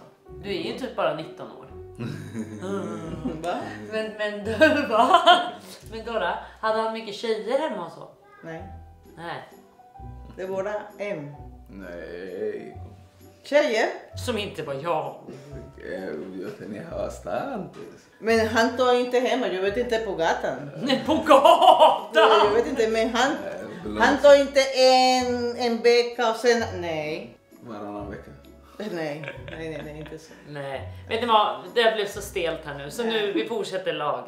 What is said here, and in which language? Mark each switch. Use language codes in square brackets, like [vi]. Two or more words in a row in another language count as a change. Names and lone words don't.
[sv] Du är ju typ bara 19 år. Va? Men du va? Men Dora, hade han mycket tjejer hemma och så? Nej. Nej. Det var bara en. Nej. tjejer. Som inte var jag. [es] Yo tenía bastantes. [sv] Men han tar inte hemma, jag vet inte på gatan. På gatan! Jag vet inte, men han tar inte en vecka och sen, nej. Varannan vecka. Nej, inte så. Nej, vet ni vad? Det blev så stelt här nu. Så nu vi fortsätter laga.